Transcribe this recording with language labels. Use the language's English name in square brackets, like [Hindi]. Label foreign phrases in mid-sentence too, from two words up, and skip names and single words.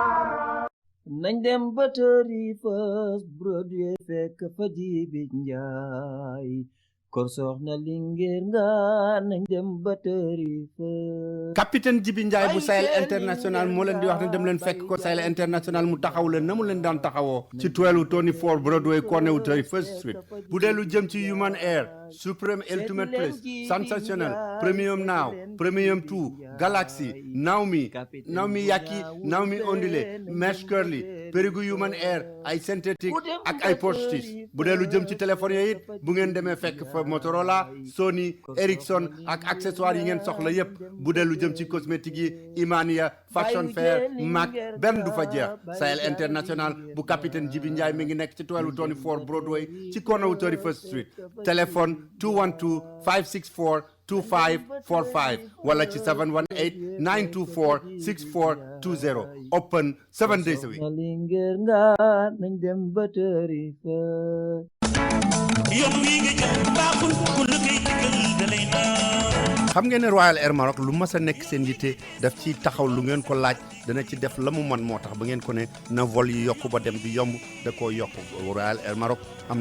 [Wolof] nañ dem ba tëri First Broadway fekk fa Jibi Njaay kor soxna Linguère nga nañ dem ba tëri First. capitaine Jibi Njaay bu Sahel International moo leen di wax ne dem leen fekk ko Sahel International mu taxaw leen na mu leen daan taxawoo ci 1224 Broadway corner wu 31st Street bu dee lu jëm ci Human Air Supreme Ultimate Place Sensational Premium Now Premium 2 Galaxy Naomi Yaki Naomi Ondile Mesh Curly Perigu Human Air ay synthétique ak ay poche bu dee lu jëm ci téléphone yooyu it bu ngeen demee fekk fa Motorola Sony Ericsson ak accessoires yi ngeen soxla yépp bu dee lu jëm ci cosmétique yi Imania Fashion Fair Mac benn du fa jeex Sahel International bu capitaine Jibi Ndiaye mi ngi nekk ci 1224 Broadway ci corner wu 31st Street téléphone 212 564 2545 wala ci 718 924 6420 [English] open 7 days a week. [Wolof] Linguère nga nañ dem ba tëri First. yoon wi nga jël baaxul ku liggéey digal dalay naan. xam ngeen ne Royal Air Maroc lu mas a nekk seen yitte daf ci taxaw lu ngeen ko laaj dana ci def la mu man moo tax ba ngeen ko ne na vol yi yokku ba dem di yomb da koo yokk Royal Air Maroc am na